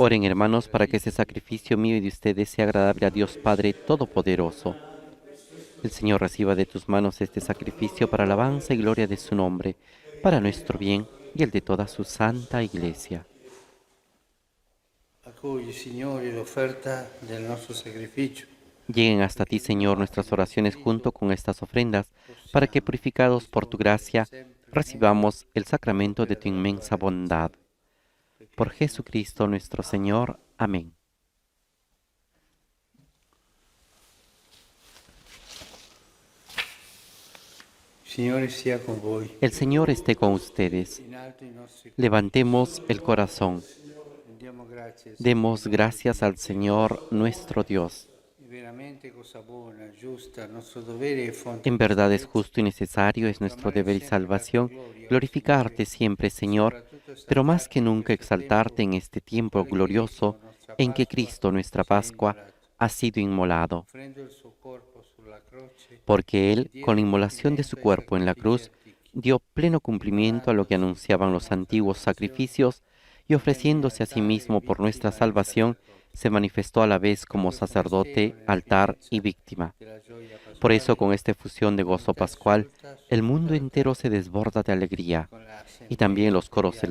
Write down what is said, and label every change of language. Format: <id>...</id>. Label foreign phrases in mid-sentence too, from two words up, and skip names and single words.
<es>Oren, hermanos, para que ese sacrificio mío y de ustedes sea agradable a Dios Padre Todopoderoso. El Señor reciba de tus manos este sacrificio para alabanza y gloria de su nombre, para nuestro bien y el de toda su santa Iglesia.</es> <it>accogli, Signore, l'offerta del nostro sacrificio.</it> <es>Lleguen hasta ti, Señor, nuestras oraciones junto con estas ofrendas, para que, purificados por tu gracia, recibamos el sacramento de tu inmensa bondad. Por Jesucristo nuestro Señor. Amén.</es> <it>Signore sia con voi.</it> <es>El Señor esté con ustedes.</es> <it>In alto i nostri</it> <es>Levantemos el corazón.</es> <it>rendiamo grazie</it> <es>Demos gracias al Señor nuestro Dios.</es> <it>veramente cosa buona, giusta, nostro dovere e fonte</it> <es>En</es> <it>di</it> <es>verdad es</es> <it>salvezza.</it> <es>justo y necesario, es nuestro deber y salvación, glorificarte siempre, Señor, pero más que nunca exaltarte en este tiempo glorioso en que Cristo, nuestra Pascua, ha sido inmolado,</es> <it>Offrendo il suo corpo sulla croce,</it> <es>porque Él, con la inmolación de su cuerpo en la cruz, dio pleno cumplimiento a lo que anunciaban los antiguos sacrificios y ofreciéndose a sí mismo por nuestra salvación, se manifestó a la vez como sacerdote, altar y víctima.</es> <it>della gioia</it> <es>Por eso,</es> <it>pasquale,</it> <es>con esta efusión de gozo pascual, el mundo entero se desborda de alegría,</es> <it>con la</it> <es>y también los coros</es> <it>sentenza</it>